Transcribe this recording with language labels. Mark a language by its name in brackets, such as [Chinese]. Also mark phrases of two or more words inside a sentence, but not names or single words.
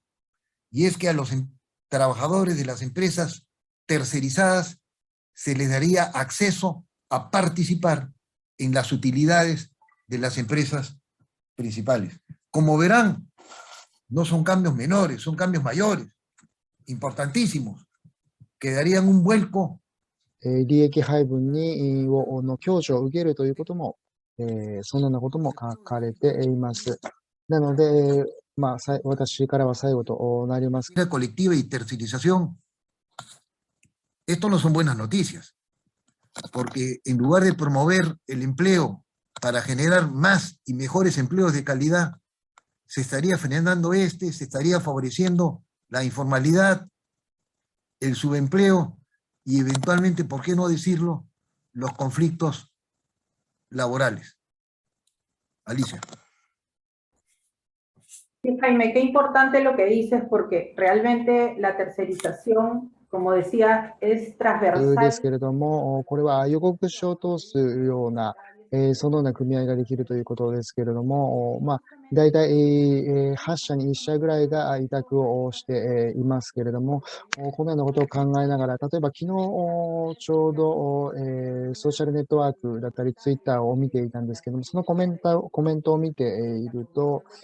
[Spanish] Y es que a los trabajadores de las empresas tercerizadas se les daría acceso a participar en las utilidades de las empresas principales. Como verán, no son cambios menores, son cambios mayores, importantísimos, que darían un vuelco. [Japanese] 利益配分の享受を受けるということも、そのようなことも書かれています。なので、私からは最後となります。 [Spanish] La colectiva y tercerización, esto no son buenas noticias, porque en lugar de promover el empleo para generar más y mejores empleos de calidad, se estaría frenando se estaría favoreciendo la informalidad, el subempleo y eventualmente, ¿por qué no decirlo?, los conflictos laborales. Alicia. Sí, Jaime, qué importante lo que dices, porque realmente la tercerización, como decía, es [Japanese] で [Spanish] transversal. [Japanese] すけれども、これは予告書を通すような、そのような組合ができるということですけれども、大体、8社に1社ぐらいが委託をしていますけれども、このようなことを考えながら、例えば昨日ちょうど、ソーシャルネットワークだったり、ツイッターを見ていたんですけども、そのコメントを見ていると、